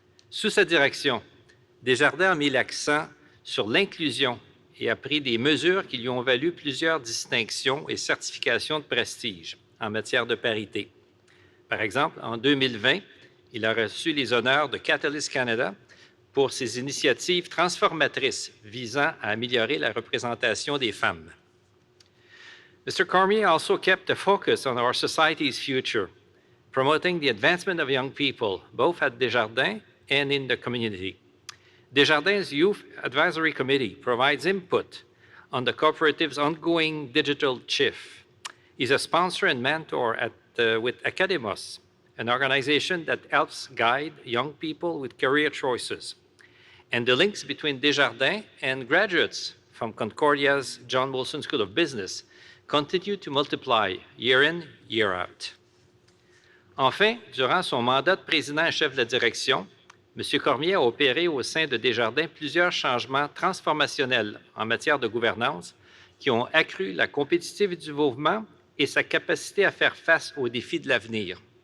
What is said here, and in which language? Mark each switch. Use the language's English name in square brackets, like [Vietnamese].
[French] Sous sa direction, Desjardins a mis l'accent sur l'inclusion et a pris des mesures qui lui ont valu plusieurs distinctions et certifications de prestige en matière de parité. Par exemple, en 2020, il a reçu les honneurs de Catalyst Canada pour ses initiatives transformatrices visant à améliorer la représentation des femmes. [English] Mr. Cormier also kept a focus on our society's future, promoting the advancement of young people, both at Desjardins and in the community. Desjardins Youth Advisory Committee provides input on the cooperative's ongoing digital shift. He's a sponsor and mentor with Academos, an organization that helps guide young people with career choices. And the links between Desjardins and graduates from Concordia's John Molson School of Business continue to multiply year in, year out. [French] Enfin, durant son mandat de président et chef de la direction, M. Cormier a opéré au sein de Desjardins plusieurs changements transformationnels en matière de gouvernance qui ont accru la compétitivité du mouvement et sa capacité à faire face aux défis de l'avenir.